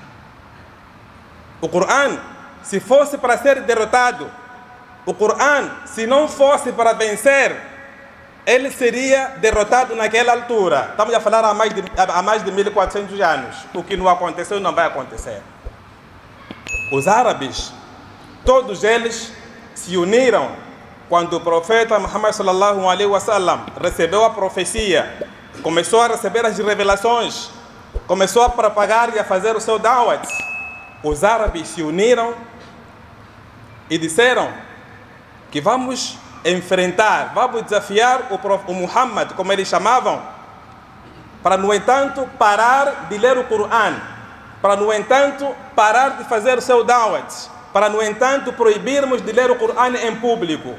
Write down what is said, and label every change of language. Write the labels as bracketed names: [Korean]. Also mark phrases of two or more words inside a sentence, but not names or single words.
[Portuguese] O Corão, se fosse para ser derrotado, o Corão, se não fosse para vencer, ele seria derrotado naquela altura. Estamos a falar há mais de 1400 anos. O que não aconteceu não vai acontecer. Os árabes, todos eles se uniram quando o profeta Muhammad [Arabic] صلى الله عليه وسلم [Portuguese] recebeu a profecia, começou a receber as revelações, começou a propagar e a fazer o seu da'wat, os árabes se uniram e disseram que vamos enfrentar, vamos desafiar o Muhammad, como eles chamavam, para, no entanto, parar de ler o Coran, para, no entanto, parar de fazer o seu da'wat, para, no entanto, proibirmos de ler o Coran em público.